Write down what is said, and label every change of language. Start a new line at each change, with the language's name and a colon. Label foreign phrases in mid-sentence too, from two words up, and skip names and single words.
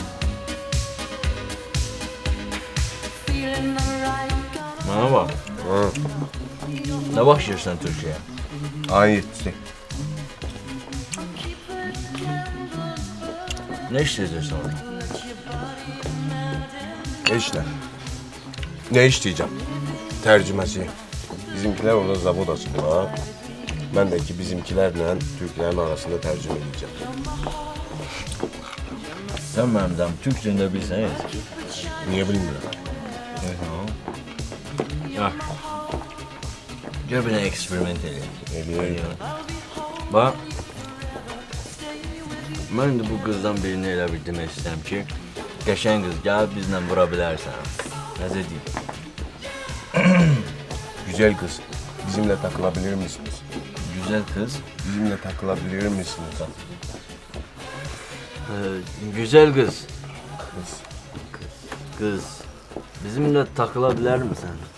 English: Feeling the right kind of
Turkish: Bana bak. Ne bakıyorsun Türkiye'ye? Ayın 7'si. Ne işleyeceksin orada? İşler. Ne işleyeceğim? Tercümesi. Bizimkiler orada zavod açtılar. Ben de ki bizimkilerle Türklerin arasında tercüme edeceğim. Sen benden Türkçe de bilsen Niye bilmiyorum? Ya. Gör bir eksperiment edelim. Bak. Ben de bu kızdan birini
Azerbaijani: elə bir demək istəyirəm ki, qəşəng qız gəl bizlə vura bilərsən. Nəzə deyim?
Turkish: Güzel kız, bizimle takılabilir misiniz? Güzel kız. Bizimle takılabilir misiniz? Güzel kız. Kız. Bizimle takılabilir misin?